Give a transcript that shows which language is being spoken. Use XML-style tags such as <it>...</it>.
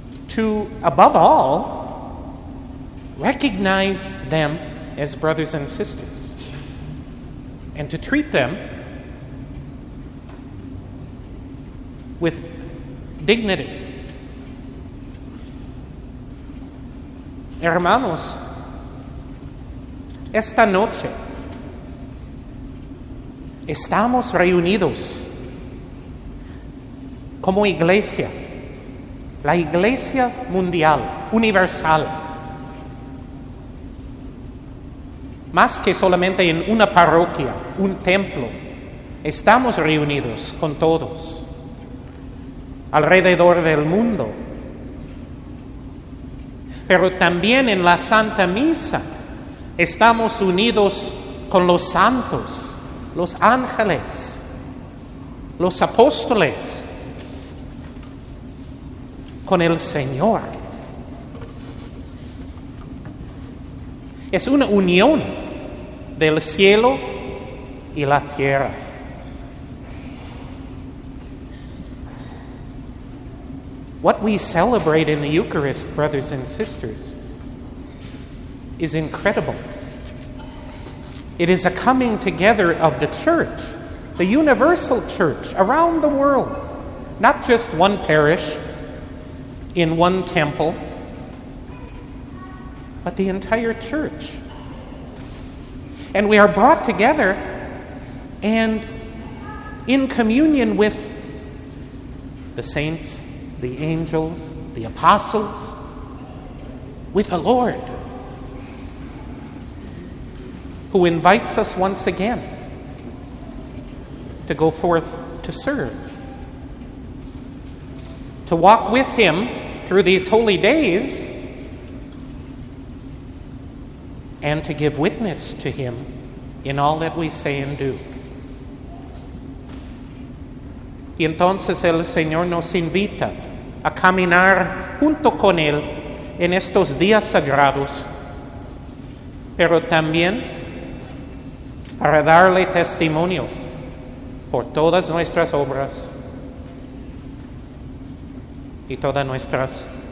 <en>To, above all, recognize them as brothers and sisters, and to treat them with dignity.</en> <es>Hermanos, esta noche estamos reunidos como iglesia, la iglesia mundial, universal, más que solamente en una parroquia, un templo. Estamos reunidos con todos alrededor del mundo, pero también en la Santa Misa estamos unidos con los santos, los ángeles, los apóstoles, con el Señor. Es una unión del cielo y la tierra.</es> <en>What we celebrate in the Eucharist, brothers and sisters, is incredible. It is a coming together of the church, the universal church around the world, not just one parish in one temple, but the entire church. And we are brought together and in communion with the saints, the angels, the apostles, with the Lord, who invites us once again to go forth to serve, to walk with Him through these holy days, and to give witness to Him in all that we say and do.</en> <es>Y entonces el Señor nos invita a caminar junto con Él en estos días sagrados, pero también para darle testimonio por todas nuestras obras y todas nuestras</es>